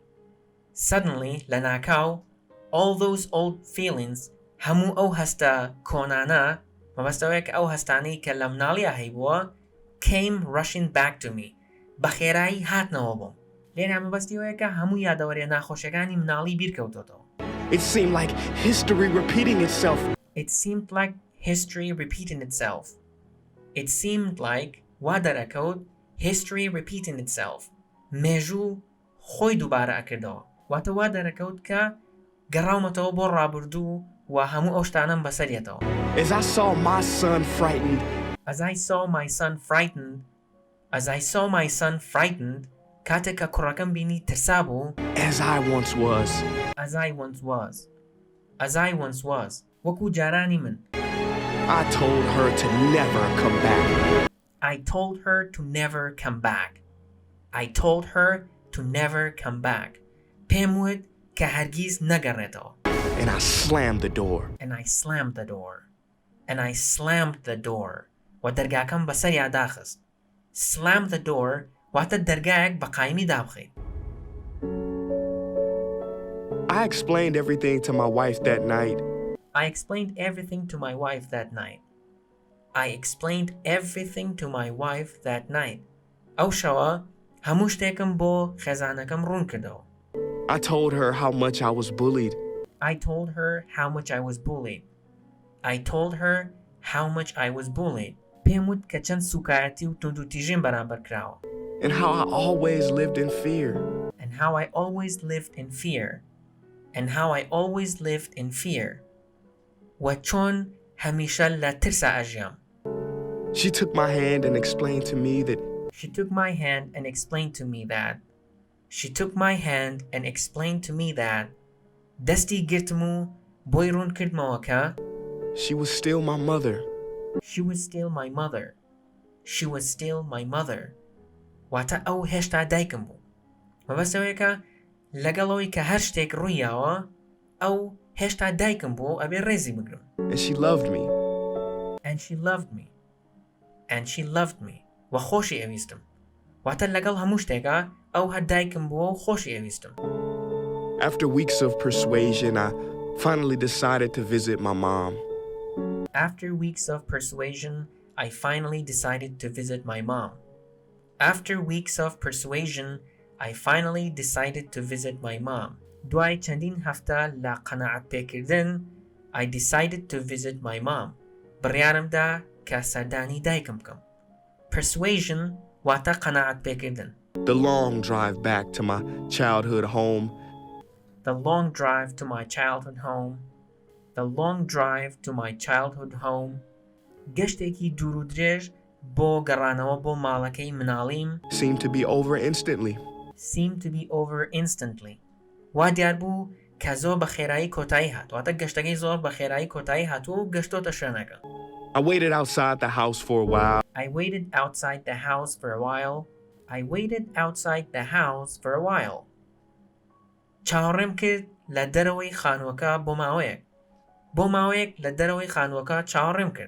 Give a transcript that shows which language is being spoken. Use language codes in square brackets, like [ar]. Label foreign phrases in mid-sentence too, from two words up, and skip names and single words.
[en] Suddenly, [ckb] لە ناکاو, [en] all those old feelings, [ckb] هەموو ئەو هەستە کۆنانە, مەبەستەوەیە کە ئەو هەستانەی کە لە مناڵیە هەیبووە, [en] came rushing back to me. [ckb] بە خێرایی هاتنەوە بۆم. لێرە مەبەستیەوەیە کە هەموو یادەوەریە ناخۆشیەکانی مناڵی بیرکەوتۆتەوە. [en] It seemed like history repeating itself. It seemed like history repeating itself. It seemed like [ckb] وا دەرەکەوت [en] history repeating itself. [ckb] مێژوو خۆی دووبارە ئەکردەوە. واتە وا دەرەکەوت کە گەڕاومەتەوە بۆ ڕابردوو و هەموو ئەو شتانەم بەسەریەتەوە. [en] As I saw my son frightened. [ckb] کاتێک کە کوڕەکەم بینی ترسا بوو. [en] As I once was. [ckb] وەکو جارانی من. [en] I told her to never come back. I told her to never come back. [ckb] پێم وت کە هەرگیز نەگەڕێتەوە. [en] And I slammed the door. [ckb] و دەرگاکەم بەسەریا داخست. [en] Slam the door [ckb] واتە دەرگایەک بە قایمی دابخەیت. [en] I explained everything to my wife that night. [ckb] ئەو شەوە هەموو شتێکم بۆ خێزانەکەم ڕوون کردەوە. [en] I told her how much I was bullied. [ckb] پێم وت کە چەند سوکایەتی و توندوتیژیم بەرامبەر کراوە. [en] And how I always lived in fear. [ckb] و چۆن هەمیشە لە ترسا ئەژیام. [en] She took my hand and explained to me that [ckb] دەستی گرتم و بۆی ڕوون کردمەوە کە [en] she was still my mother. [ckb] واتە ئەو هێشتا دایکم بوو. مەبەستەوەیە کە لەگەڵەوەی کە هەر شتێک ڕوویاوە, ئەو هێشتا دایکم بوو ئەبێ ڕێزی بگرم. [en] And she loved me. [ckb] و خۆشی ئەویستم. واتە لەگەڵ هەموو شتێکە ئەو هەر دایکم بووە و خۆشی ئەویستم. [en] After weeks of persuasion, I finally decided to visit my mom. After weeks of persuasion, I finally decided to visit my mom. After weeks of persuasion, I finally decided to visit my mom. [ckb] دوای چەندین هەفتە لە قەناعەت پێکردن [en] I decided to visit my mom. [ckb] بڕیارمدا کە سەردانی دایکم بکەم. Persuasion واتە قەناعەت پێکردن. [en] The long drive back to my childhood home. The long drive to my childhood home. The long drive to my childhood home. [ckb] گەشتێکی دوور و درێژ بۆ گەڕانەوە بۆ ماڵەکەی مناڵیم [en] Seemed to be over instantly. seemed to be over instantly. [ckb] وا دیار بوو کە زۆر بە خێرایی کۆتایی هات. واتە گەشتەکەی زۆر بە خێرایی کۆتایی هاتووە و گەشتۆتە شوێنەکە. [en] I waited outside the house for a while. I waited outside the house for a while. I waited outside the house for a while. [ckb] چاوەڕێم کرد لە دەرەوەی خانووەکە بۆ ماوەیەک. بۆ ماوەیەک لە دەرەوەی خانووەکە چاوەڕێم کرد.